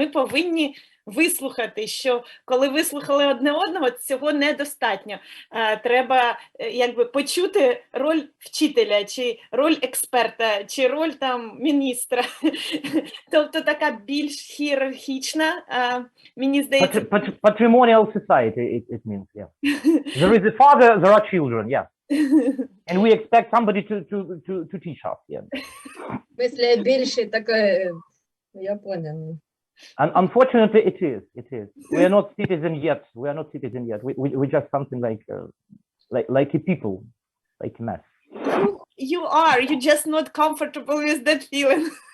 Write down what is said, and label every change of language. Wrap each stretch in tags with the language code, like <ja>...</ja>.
<uk>Ми повинні вислухати, що коли вислухали одне одного, цього недостатньо. Треба якби почути роль вчителя, чи роль експерта, чи роль там міністра. Тобто така більш ієрархічна, мені здається...</uk> <en>Patrimonial society, it means, yeah. There is a father, there are children, yeah. And we expect somebody to teach us, yeah.</en> <uk>Мислі більше таке, я поняла.</uk> <en>And unfortunately, it is. We are not citizen yet. We're just something like a people, like a mass. You are. You're just not comfortable with that feeling.</en>